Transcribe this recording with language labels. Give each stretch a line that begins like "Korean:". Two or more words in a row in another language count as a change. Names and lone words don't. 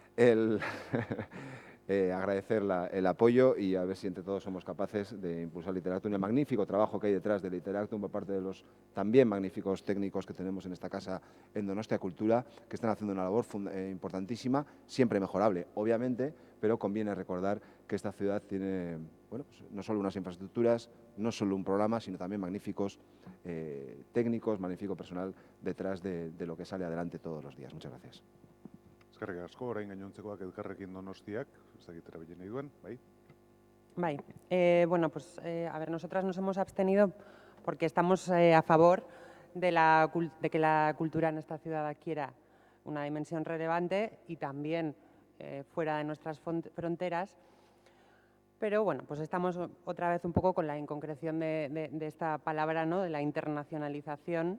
Spanish: Agradecer el apoyo y a ver si entre todos somos capaces de impulsar Literactum, el magnífico trabajo que hay detrás de Literactum por parte de los también magníficos técnicos que tenemos en esta casa en Donostia Cultura, que están haciendo una labor importantísima, siempre mejorable, obviamente, pero conviene recordar que esta ciudad tiene, bueno, pues no solo unas infraestructuras, no solo un programa, sino también magníficos técnicos, magnífico personal detrás de lo que sale adelante todos los días. Muchas gracias.
Basque: Eskerrik asko, orain gainontzekoak elkarrekin Donostiak, ez dakit erabiltzen nahi duen, bai? Bai, bueno,
Spanish: pues a ver, nosotras nos hemos abstenido porque estamos a favor de que la cultura en esta ciudad adquiera una dimensión relevante y también fuera de nuestras fronteras. Pero bueno, pues estamos otra vez un poco con la inconcreción de esta palabra, ¿no?, de la internacionalización.